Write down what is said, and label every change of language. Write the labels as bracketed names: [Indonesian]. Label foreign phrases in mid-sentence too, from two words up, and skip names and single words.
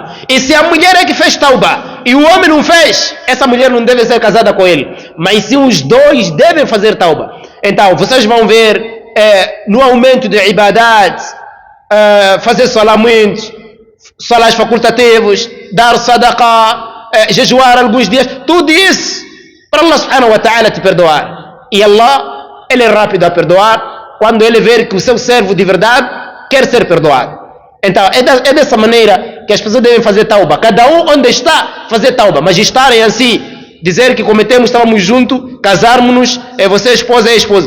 [Portuguese] E se a mulher é que fez tauba e o homem não fez, essa mulher não deve ser casada com ele. Mas se os dois devem fazer tauba, então vocês vão ver no aumento de ibadat, fazer salah muitos, salahs facultativos, dar sadaqah, jejuar alguns dias, tudo isso para Allah [Arabic] سبحانه وتعالى [Portuguese] te perdoar. E Allah, ele é rápido a perdoar quando ele ver que o seu servo de verdade quer ser perdoado. Então é dessa maneira que as pessoas devem fazer tauba. Cada um onde está fazer tauba. Mas estarem assim, dizer que cometemos, estávamos juntos, casarmos-nos, você é esposa, é esposa.